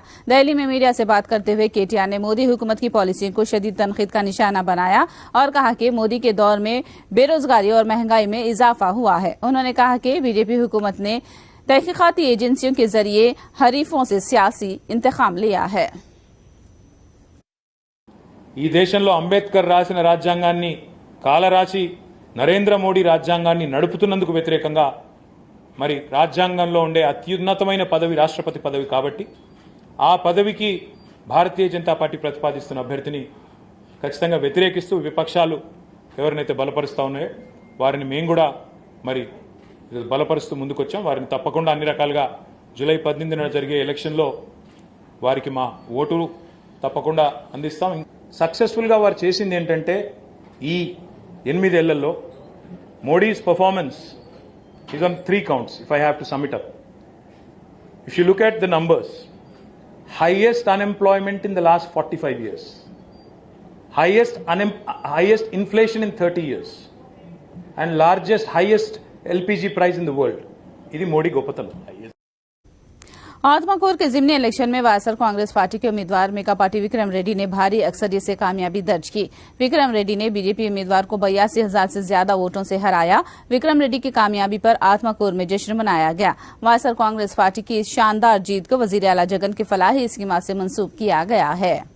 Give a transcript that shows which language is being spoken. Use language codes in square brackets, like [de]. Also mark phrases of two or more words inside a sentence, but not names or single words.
[ur] دہلی میں میڈیا سے بات کرتے ہوئے کے ٹی آر نے مودی حکومت کی پالیسیوں کو شدید تنقید کا نشانہ بنایا اور کہا کہ مودی کے دور میں بے روزگاری اور مہنگائی میں اضافہ ہوا ہے. انہوں نے کہا کہ بی جے پی حکومت نے تحقیقاتی ایجنسیوں کے ذریعے حریفوں سے سیاسی انتقام لیا ہے. [te] ఈ దేశంలో అంబేద్కర్ రాసిన రాజ్యాంగాన్ని కాలరాసి నరేంద్ర మోడీ రాజ్యాంగాన్ని నడుపుతున్నందుకు వ్యతిరేకంగా మరి రాజ్యాంగంలో ఉండే అత్యున్నతమైన పదవి రాష్ట్రపతి పదవి కాబట్టి ఆ పదవికి భారతీయ జనతా పార్టీ ప్రతిపాదిస్తున్న అభ్యర్థిని ఖచ్చితంగా వ్యతిరేకిస్తూ విపక్షాలు ఎవరినైతే బలపరుస్తూ ఉన్నాయో వారిని మేము కూడా మరి బలపరుస్తూ ముందుకొచ్చాం। వారిని తప్పకుండా అన్ని రకాలుగా జూలై 18న జరిగే ఎలక్షన్లో వారికి మా ఓటు తప్పకుండా అందిస్తాం। సక్సెస్ఫుల్గా వారు చేసింది ఏంటంటే ఈ 8 ఏళ్లలో [en] Modi's performance is on 3 counts if I have to sum it up. If you look at the numbers, highest unemployment in the last 45 years, highest inflation in 30 years, and highest LPG price in the world. [te] ఇది మోడీ గొప్పతనం। [ur] آتماکور کے ضمنی الیکشن میں وائی ایس آر کانگریس پارٹی کے امیدوار میکاپاٹی وکرم ریڈی نے بھاری اکثریت سے کامیابی درج کی. وکرم ریڈی نے بی جے پی امیدوار کو 82,000 سے زیادہ ووٹوں سے ہرایا. وکرم ریڈی کی کامیابی پر آتماکور میں جشن منایا گیا. وائی ایس آر کانگریس پارٹی کی اس شاندار جیت کو وزیر اعلیٰ جگن کی فلاحی اسکیم سے منسوب کیا گیا ہے.